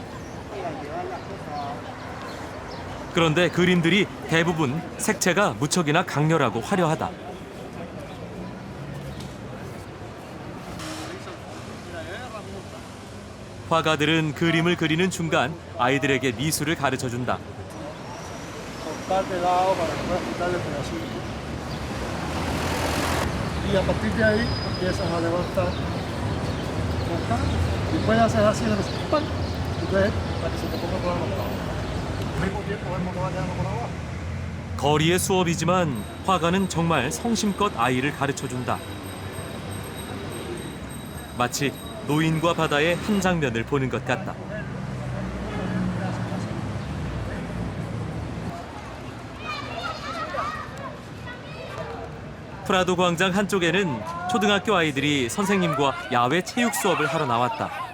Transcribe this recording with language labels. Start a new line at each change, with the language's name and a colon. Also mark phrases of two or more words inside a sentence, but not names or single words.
Korean: 그런데 그림들이 대부분 색채가 무척이나 강렬하고 화려하다. 화가들은 그림을 그리는 중간 아이들에게 미술을 가르쳐준다.
Spanish: Y a partir de ahí empiezas a levantar y puedes hacer así de pan entonces para que se te ponga por abajo. Al mismo tiempo vemos que va quedando por abajo.
Korean: 거리의 수업이지만 화가는 정말 성심껏 아이를 가르쳐준다. 마치 노인과 바다의 한 장면을 보는 것 같다. 프라도 광장 한쪽에는 초등학교 아이들이 선생님과 야외 체육 수업을 하러 나왔다.